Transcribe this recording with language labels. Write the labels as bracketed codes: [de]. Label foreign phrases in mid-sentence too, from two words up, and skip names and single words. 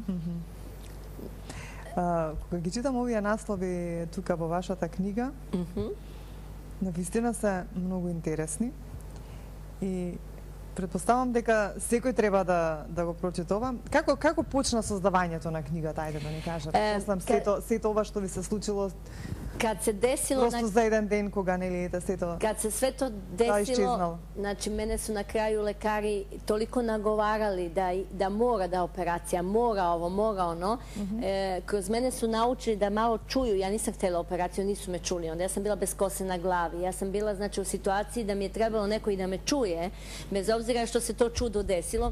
[mk] Кога ги читам овие наслови тука во вашата книга, навистина се многу интересни и претпоставам дека секој треба да го прочитува. Како почна создавањето на книгата, ајде да ни кажете? Сето ова што ви се случило [sr] Kad se desilo... [mk] Просто за еден ден кога не ете сето... [sr] Kad se sve to desilo, znači mene su na kraju lekari toliko nagovarali da mora da operacija, mora ovo, mora ono. Kroz mene su naučili da malo čuju. Ja nisam htjela operaciju, nisu me čuli. Onda ja sam bila bez kose na glavi. Ja sam bila znači u situaciji da mi je trebalo neko i da me čuje, bez obzira što se to čudo desilo.